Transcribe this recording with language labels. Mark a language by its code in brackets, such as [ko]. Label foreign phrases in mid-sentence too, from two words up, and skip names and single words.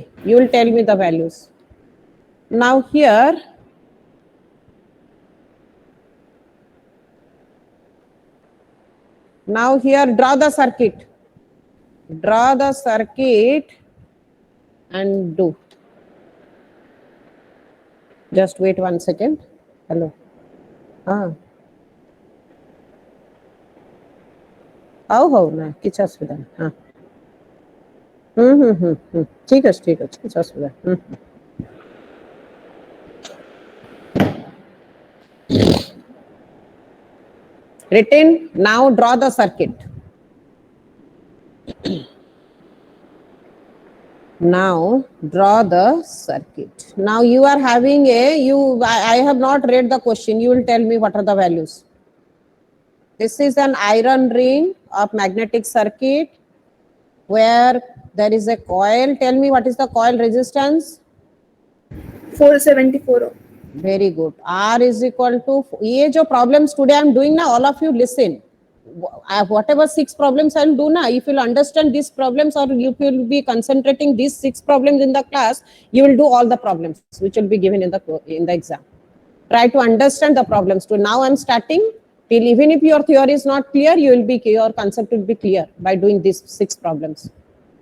[en] You will tell me the values. Now here, draw the circuit. Draw the circuit and do. Just wait 1 second. Hello. आओ ना किछ असुविधा हाँ ठीक है किछ असुविधा written. Now draw the circuit. Now draw the circuit. Now you are having I have not read the question. You will tell me what are the values. This is an iron ring of magnetic circuit where there is a coil. Tell me what is the coil resistance? 474. Very good. R is equal to, [hi] ये जो [en] problems today I am doing now, all of you listen. Whatever 6 problems I will do now, if you will understand these problems or if you will be concentrating these 6 problems in the class, you will do all the problems which will be given in the exam. Try to understand the problems. So now I am starting till even if your theory is not clear, your concept will be clear by doing these 6 problems.